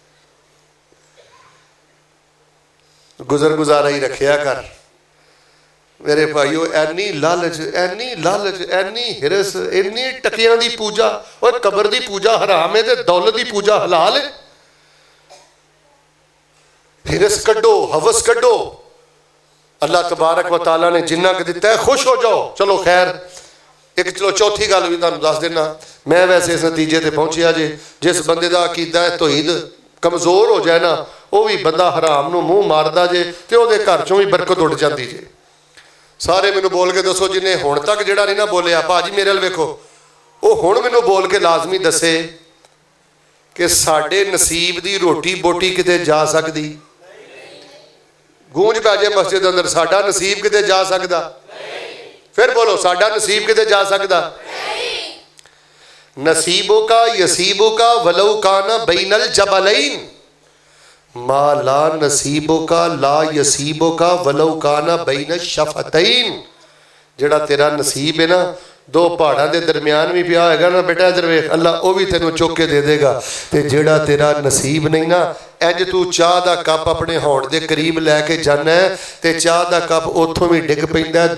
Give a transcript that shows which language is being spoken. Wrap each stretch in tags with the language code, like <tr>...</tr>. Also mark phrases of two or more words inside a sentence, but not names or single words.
<pa>گزر گزارا ہی رکھیا کر. میرے بھائیو اینی لالچ اینی حرص اینی ٹکیاں دی پوجا اور قبر دی پوجا حرام ہے تے دولت دی پوجا حلال ہے. حرص کڈھو ہوس کڈھو</pa> <ar>الله تبارك وتعالى</ar> <pa>نے جنا ک دتا ہے خوش ہو جاؤ. چلو خیر اک چلو چوتھی گل بھی تہانوں دس دینا. میں ویسے اس نتیجے تے پہنچیا جے جس بندے دا عقیدہ ہے توحید کمزور ہو جائے نا وہ بھی بندہ حرام نوں منہ ماردا جے تے اوہدے گھر چوں بھی برکت اڈ جاتی جے. سارے مینوں بول کے دسو جنہیں ہن تک جیہڑا نہیں نا بولیا باجی میرے ال ویکھو وہ ہن مینوں بول کے لازمی دسے کہ ساڈے نصیب دی روٹی بوٹی کتے جا سکدی. گونج پے جائے مسجد اندر ساڈا نصیب کتے جا سکدا? پھر بولو ساڈا نصیب کتے جا سکدا?</pa> <ar>نصيبك يصيبك ولو كان بين الجبلين ما لا نصيبك لا يصيبك ولو كان بين شفتين.</ar> <pa>جیہڑا تیرا نصیب ہے نا</pa> <ur>دو پہاڑوں کے درمیان بھی پیا ہوگا</ur> <pa>نا بیٹا ادھر ویکھ اللہ وہ بھی تینوں چک کے دے دیگا. تے جیہڑا تیرا نصیب نہیں نا انج تو چاہ کا کپ اپنے ہوڑ کے قریب لے کے جانا ہے تے چاہ کا کپ اتوں بھی ڈگ پیندا ہے.</pa>